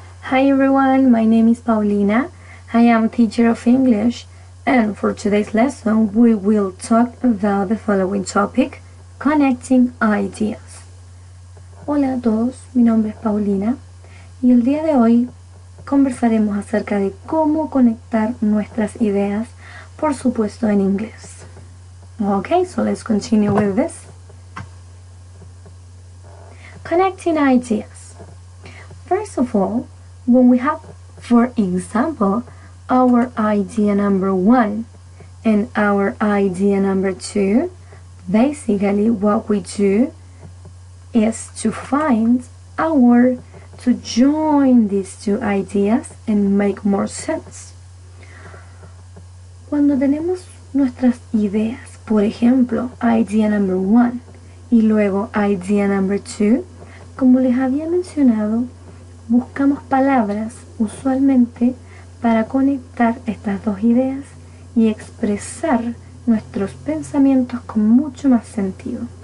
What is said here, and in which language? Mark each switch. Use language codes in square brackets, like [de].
[en] Hi everyone, my name is Paulina. I am teacher of English, and for today's lesson we will talk about the following topic, connecting ideas. [es] Hola a todos, mi nombre es Paulina y el día de hoy conversaremos acerca de cómo conectar nuestras ideas, por supuesto en inglés. [en] Okay, so let's continue with this. Connecting ideas. First of all, when we have, for example, our idea number 1 and our idea number 2, basically what we do is to find a word to join these two ideas and make more sense. [es] Cuando tenemos nuestras ideas, por ejemplo, [en] idea number 1 [es] y luego [en] idea number 2, [es] como les había mencionado, buscamos palabras usualmente para conectar estas dos ideas y expresar nuestros pensamientos con mucho más sentido.